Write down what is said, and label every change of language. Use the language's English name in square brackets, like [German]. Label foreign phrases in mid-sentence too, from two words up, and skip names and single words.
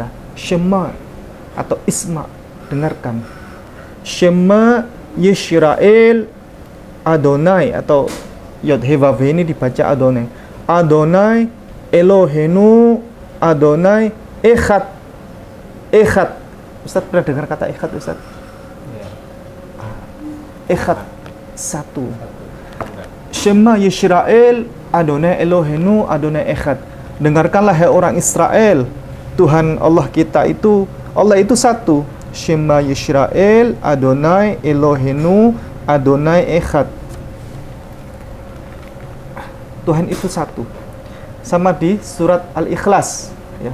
[Indonesian] Shema atau Isma, dengarkan. [Hebrew] שמע ישראל אדני, atau יוד הא וו הא [Indonesian] ini dibaca [Hebrew] Adonai. אדני אלהינו אדני אחד. Echad. [Indonesian] Ustaz pernah dengar kata Echad, Ustaz? Echad, satu. [Hebrew] שמע ישראל אדני אלהינו אדני אחד. [Indonesian] Dengarkanlah hai orang Israel, Tuhan Allah kita itu, Allah itu satu. [Hebrew] שמע ישראל אדני אלהינו אדני אחד. [Indonesian] Tuhan itu satu. Sama di surat Al-Ikhlas ya.